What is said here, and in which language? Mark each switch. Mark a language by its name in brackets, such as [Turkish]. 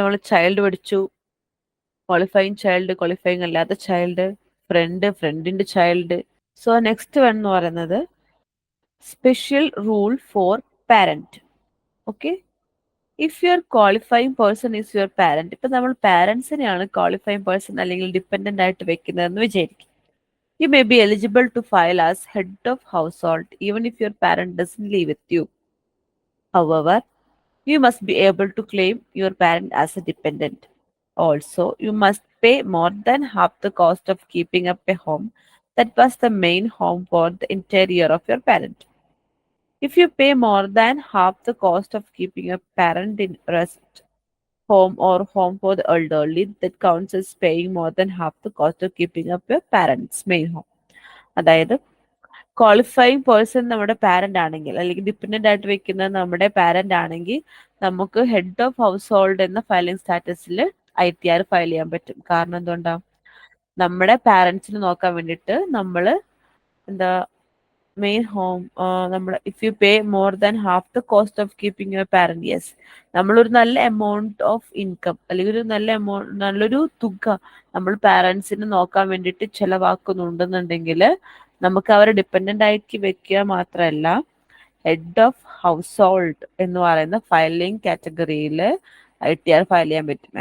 [Malayalam] Child പഠിച്ചു, qualifying child, qualifying അല്ലാത്ത child, ഫ്രണ്ടിന്റെ ചൈൽഡ്. [English] so next one [Malayalam] എന്ന് പറയുന്നത് [English] Special rule for parent. [Malayalam] Okay, [English] if your qualifying person is your parent, [Malayalam] ഇപ്പൊ നമ്മൾ പാരന്റ്സിനെയാണ് ക്വാളിഫയിങ് പേഴ്സൺ അല്ലെങ്കിൽ ഡിപ്പെൻഡന്റ് ആയിട്ട് വെക്കുന്നതെന്ന് വിചാരിക്കും. [English] You may be eligible to file as head of household even if your parent doesn't live with you. However, you must be able to claim your parent as a dependent. Also, you must pay more than half the cost of keeping up a home that was the main home for the entire year of your parent. If you pay more than half the cost of keeping a parent in rest home or home for the elderly, that counts as paying more than half the cost of keeping up your parent's main home. [Malayalam] അതായത് qualifying person നമ്മുടെ parent ആണെങ്കിൽ അല്ലെങ്കിൽ dependent ആയിട്ട് വെക്കുന്നത് നമ്മുടെ parent ആണെങ്കിൽ നമുക്ക് head of house hold എന്ന ഫയലിംഗ് സ്റ്റാറ്റസിൽ ITR ഫയൽ ചെയ്യാൻ പറ്റും. കാരണം എന്തുകൊണ്ടാ, നമ്മുടെ പാരന്റ്സിന് നോക്കാൻ വേണ്ടിയിട്ട് നമ്മൾ എന്താ മെയിൻ ഹോം നമ്മൾ [English] if you pay more than half the cost of keeping your parent, [Malayalam] yes, നമ്മളൊരു നല്ല എമൗണ്ട് ഓഫ് ഇൻകം അല്ലെങ്കിൽ ഒരു നല്ലൊരു തുക നമ്മൾ പാരന്റ്സിന് നോക്കാൻ വേണ്ടിയിട്ട് ചെലവാക്കുന്നുണ്ടെന്നുണ്ടെങ്കിൽ നമുക്ക് അവരെ ഡിപ്പെൻഡന്റ് ആക്കി വെക്കുക മാത്രമല്ല ഹെഡ് ഓഫ് ഹൗസ് ഹോൾഡ് എന്ന് പറയുന്ന ഫയലിംഗ് കാറ്റഗറിയിൽ ITR ഫയൽ ചെയ്യാൻ പറ്റും.